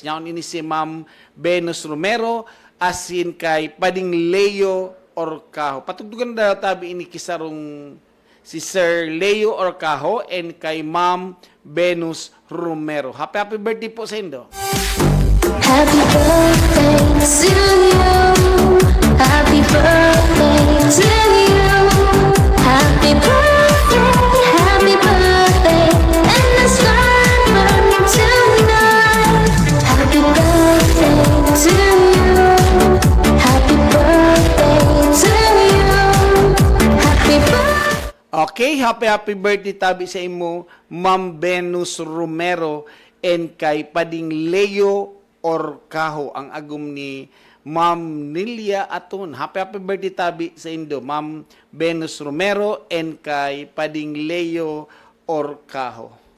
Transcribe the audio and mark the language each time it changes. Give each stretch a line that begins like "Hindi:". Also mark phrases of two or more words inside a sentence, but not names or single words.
Bikol: Yaon ini si Ma'am Venus Romero asin kay Pading Leo Orcajo. Patugdugan na tabi ini kisarong si Sir Leo Orcajo and kay Ma'am Venus Romero.
English: Happy birthday
Bikol: po sa indo.
English: Happy birthday to you. Happy birthday to you. Happy birthday, and the sun burning tonight. Happy birthday to you. Happy birthday to you. Happy birthday.
Bikol: Okay,
English: happy birthday
Bikol: tabi sa imo, Ma'am Venus Romero and kay Pading Leo Orcajo, ang agum ni Ma'am Nilia Aton.
English: Happy birthday
Bikol: tabi sa indo, Ma'am Venus Romero and kay Pading Leo Orcajo.